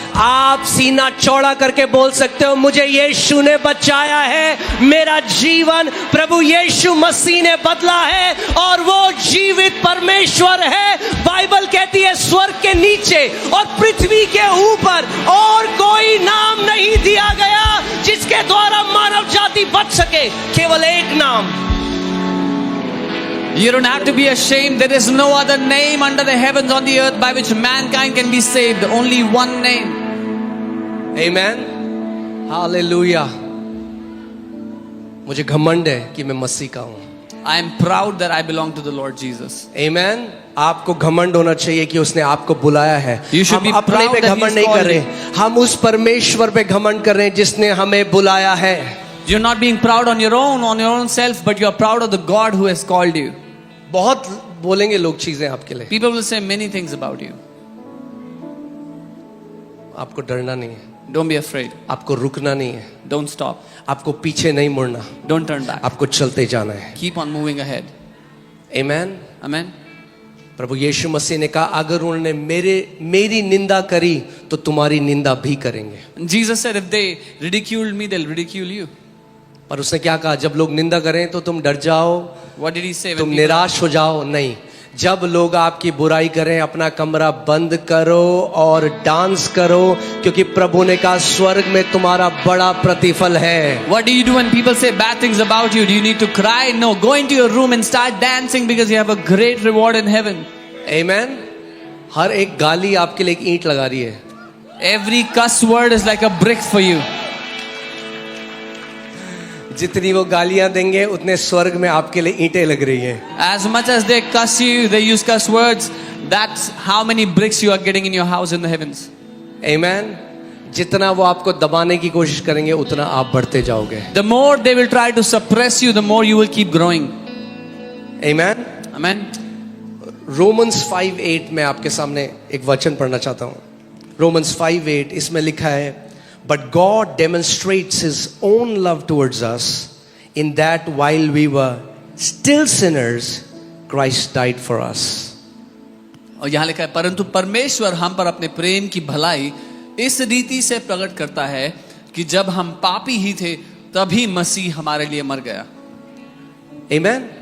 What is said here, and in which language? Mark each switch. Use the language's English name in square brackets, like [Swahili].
[Hindi] आप सीना चौड़ा करके बोल सकते हो, मुझे यीशु ने बचाया है, मेरा जीवन प्रभु यीशु मसीह ने बदला है और वो जीवित परमेश्वर है। बाइबल कहती है स्वर्ग के नीचे और पृथ्वी के ऊपर और कोई नाम नहीं दिया गया जिसके द्वारा मानव जाति बच सके, केवल एक नाम। [English] You don't have to be ashamed. There is no other name under the heavens on the earth by which mankind can be saved. Only one name. Amen. Hallelujah. [Hindi] मुझे घमंड है कि मैं मसीह का हूं। [English] I am proud that I belong to the Lord Jesus. Amen. [Hindi] आपको घमंड होना चाहिए कि उसने आपको बुलाया है। [English] You should [Hindi] हम [English] be [Hindi] अपने [English] proud [Hindi] पे [English] that [Hindi] घमंड [English] he's [Hindi] नहीं कर [English] called [Hindi] रहे, हम उस परमेश्वर पे घमंड कर रहे हैं जिसने हमें बुलाया है। [English] You're not being proud on your own self, but you are proud of the God who has called you. [Hindi] बहुत बोलेंगे लोग चीजें आपके लिए, [English] People will say many things about you. [Hindi] आपको डरना नहीं है, [English] Don't be afraid. [Hindi] आपको रुकना नहीं है, [English] Don't stop. [Hindi] आपको पीछे नहीं मुड़ना, [English] Don't turn back. [Hindi] आपको चलते जाना है। [English] Keep on moving ahead. Amen. Amen. [Hindi] प्रभु यीशु मसीह ने कहा अगर उन्होंने मेरी निंदा करी तो तुम्हारी निंदा भी करेंगे। [English] And Jesus said, if they ridiculed me, they'll ridicule you. [Hindi] पर उसने क्या कहा, जब लोग निंदा करें तो तुम डर जाओ, [English] What did He say? When people, [Hindi] निराश हो जाओ नहीं। जब लोग आपकी बुराई करें अपना कमरा बंद करो और डांस करो, क्योंकि प्रभु ने कहा स्वर्ग में तुम्हारा बड़ा प्रतिफल है। [English] what do you do when people say bad things about you? Do you need to cry? No, go into your room and start dancing because you have a great reward in heaven. Amen. [Hindi] हर एक गाली आपके लिए एक ईंट लगा रही है. [English] Every cuss word is like a brick for you. [Hindi] जितनी वो गालियां देंगे उतने स्वर्ग में आपके लिए ईंटें लग रही हैं. [English] As much as they cuss you, they use cuss words, that's how many bricks you are getting in your house in the heavens. Amen. [Hindi] जितना वो आपको दबाने की कोशिश करेंगे उतना आप बढ़ते जाओगे. [English] The more they will try to suppress you, the more you will keep growing. Amen. Amen. [Hindi] Romans 5:8 में आपके सामने एक वचन पढ़ना चाहता हूँ. रोमन्स 5:8 इसमें लिखा है, [English] But God demonstrates His own love towards us in that while we were still sinners, Christ died for us. [Hindi] और यहाँ लिखा है, परंतु परमेश्वर हम पर अपने प्रेम की भलाई इस रीति से प्रकट करता है कि जब हम पापी ही थे तभी मसीह हमारे लिए मर गया. [English] Amen.